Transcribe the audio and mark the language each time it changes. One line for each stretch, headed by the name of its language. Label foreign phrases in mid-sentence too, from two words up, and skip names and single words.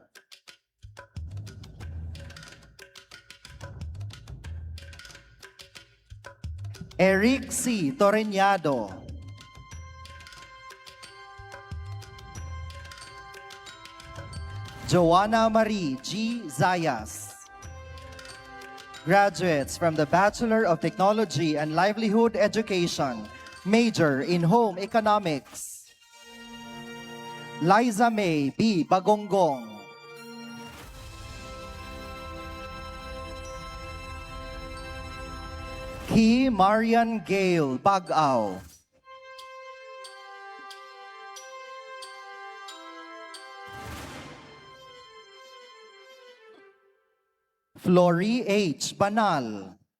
English: Eric C. Torreñado. Joanna Marie G. Zayas. Graduates from the Bachelor of Technology and Livelihood Education, major in Home Economics. Liza May B. Bagonggong. Ki Marian Gale Bagaw. Flory H. Banal.